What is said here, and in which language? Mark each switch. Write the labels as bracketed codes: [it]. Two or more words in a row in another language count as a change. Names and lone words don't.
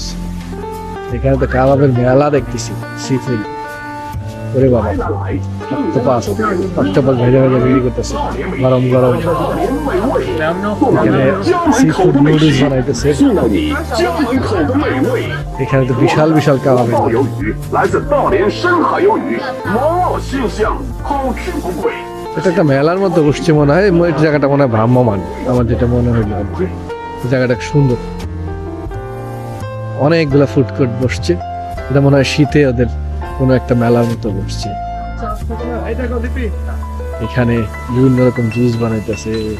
[bn] এখানে তো কাবাবের মেলা দেখতেছি, [en] sea food. [bn] ওরে বাবা, অক্টোপাস ভেজে ভেজে বিক্রি করতেছে গরম গরম। এখানে [en] sea food noodles [bn] বানাইতেছে। এখানে তো বিশাল বিশাল কাবাবের দোকান। [zh] 鱿鱼来自大连深海鱿鱼，毛老鲜香，好吃不贵。 [bn] এটা একটা মেলার মতো বসছে মনে হয়। এই জায়গাটা মনে হয় ভ্রাম্যমান, আমার যেটা মনে হইলো আর কি। এই জায়গাটা সুন্দর, অনেকগুলা [en] food court [bn] বসছে। এটা মনে হয় শীতে ওদের কোনো একটা মেলার মতো বসছে। এখানে বিভিন্ন রকম জুস বানাইতেছে।